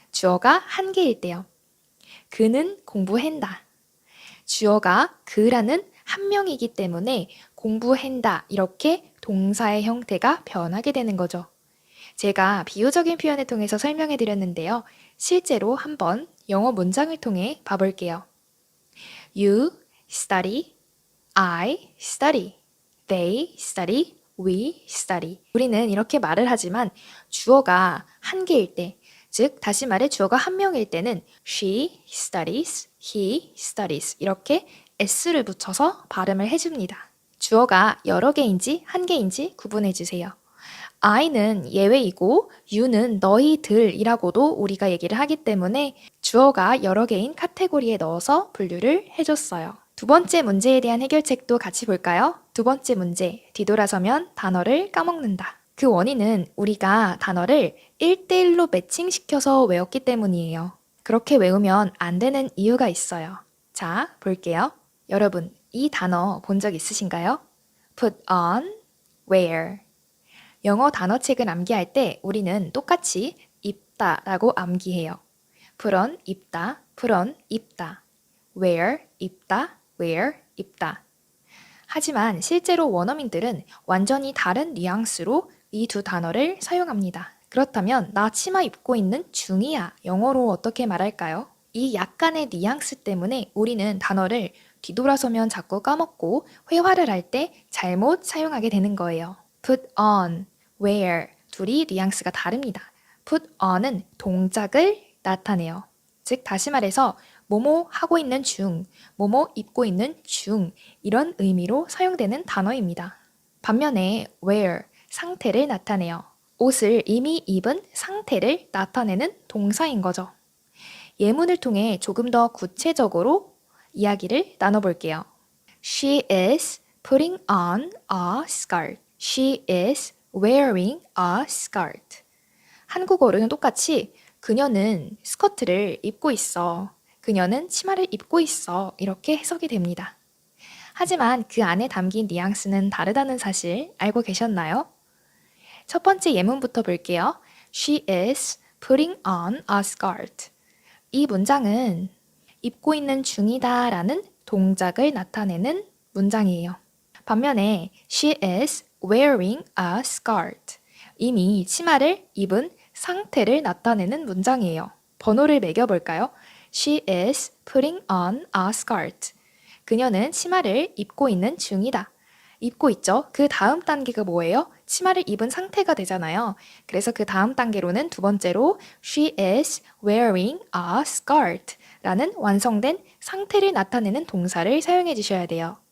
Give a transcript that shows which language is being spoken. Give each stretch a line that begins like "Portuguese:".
Korean: 주어가 한 개일 때요. 그는 공부한다. 주어가 그라는 한 명이기 때문에 공부한다 이렇게 동사의 형태가 변하게 되는 거죠. 제가 비유적인 표현을 통해서 설명해 드렸는데요. 실제로 한번 영어 문장을 통해 봐볼게요.
English: You study, I study, they study, we study.
Korean: 우리는 이렇게 말을 하지만 주어가 한 개일 때, 즉 다시 말해 주어가 한 명일 때는
English: she studies, he studies
Korean: 이렇게 s를 붙여서 발음을 해줍니다. 주어가 여러 개인지 한 개인지 구분해 주세요. I는 예외이고 you는 너희들이라고도 우리가 얘기를 하기 때문에 주어가 여러 개인 카테고리에 넣어서 분류를 해줬어요. 두 번째 문제에 대한 해결책도 같이 볼까요? 두 번째 문제, 뒤돌아서면 단어를 까먹는다. 그 원인은 우리가 단어를 1대1로 매칭시켜서 외웠기 때문이에요. 그렇게 외우면 안 되는 이유가 있어요. 자, 볼게요. 여러분, 이 단어 본 적 있으신가요?
English: put on, wear.
Korean: 영어 단어책을 암기할 때 우리는 똑같이 입다 라고 암기해요.
English: put on, 입다, put on, 입다.
Korean: wear, 입다, wear, 입다. 하지만 실제로 원어민들은 완전히 다른 뉘앙스로 이 두 단어를 사용합니다. 그렇다면 나 치마 입고 있는 중이야. 영어로 어떻게 말할까요? 이 약간의 뉘앙스 때문에 우리는 단어를 뒤돌아서면 자꾸 까먹고 회화를 할 때 잘못 사용하게 되는 거예요. put on, wear 둘이 뉘앙스가 다릅니다. put on은 동작을 나타내요. 즉 다시 말해서 뭐뭐 하고 있는 중, 뭐뭐 입고 있는 중 이런 의미로 사용되는 단어입니다. 반면에 wear, 상태를 나타내요. 옷을 이미 입은 상태를 나타내는 동사인 거죠. 예문을 통해 조금 더 구체적으로 이야기를 나눠볼게요.
English: She is putting on a skirt. She is wearing a skirt.
Korean: 한국어로는 똑같이 그녀는 스커트를 입고 있어. 그녀는 치마를 입고 있어. 이렇게 해석이 됩니다. 하지만 그 안에 담긴 뉘앙스는 다르다는 사실 알고 계셨나요? 첫 번째 예문부터 볼게요.
English: She is putting on a skirt.
Korean: 이 문장은 입고 있는 중이다 라는 동작을 나타내는 문장이에요. 반면에
English: she is wearing a skirt.
Korean: 이미 치마를 입은 상태를 나타내는 문장이에요. 번호를 매겨볼까요?
English: She is putting on a skirt.
Korean: 그녀는 치마를 입고 있는 중이다. 입고 있죠? 그 다음 단계가 뭐예요? 치마를 입은 상태가 되잖아요. 그래서 그 다음 단계로는 두 번째로
English: She is wearing a skirt
Korean: 라는 완성된 상태를 나타내는 동사를 사용해 주셔야 돼요.